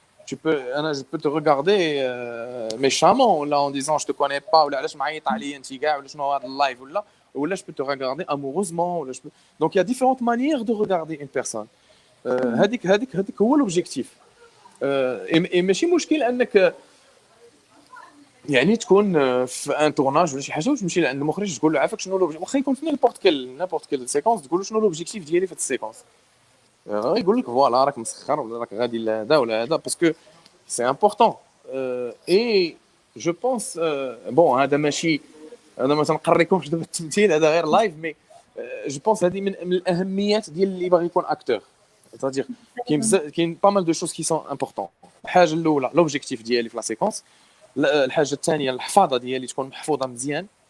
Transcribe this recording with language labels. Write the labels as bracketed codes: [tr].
[fr] Je peux te regarder méchamment là en disant je te connais pas, ou là [ar] علاش معيط عليا انت كاع, ولا شنو هذا اللايف, [fr] ولا je peux te regarder amoureusement, ou là donc il y a différentes manières de regarder une personne. [ar] هذيك هو l'objectif. et ماشي مشكل انك يعني تكون في ان تورناج ولا شي حاجه وتمشي لعند المخرج تقول له عافاك شنو لوبجيكتيف, واخا يكون في نيبورت كيل سيكونس, تقول له شنو لوبجيكتيف ديالي في هذه السيكونس, يقول لك فوالا راك مسخر ولا راك غادي لهذا ولا هذا, [fr] باسكو سي امبورطون. [ar] اي جو بونس بون هذا ماشي, انا ما تنقريكمش دابا التمثيل, هذا غير لايف, مي جو بونس هذه من الاهميات ديال اللي باغي يكون اكتور. [fr] c'est-à-dire [ar] كاين [fr] pas mal de choses qui sont importantes. الحاجه الاولى لوبجيكتيف ديالي في لا سيكونس, الحاجه الثانيه الحفاظه ديالي تكون محفوظه مزيان.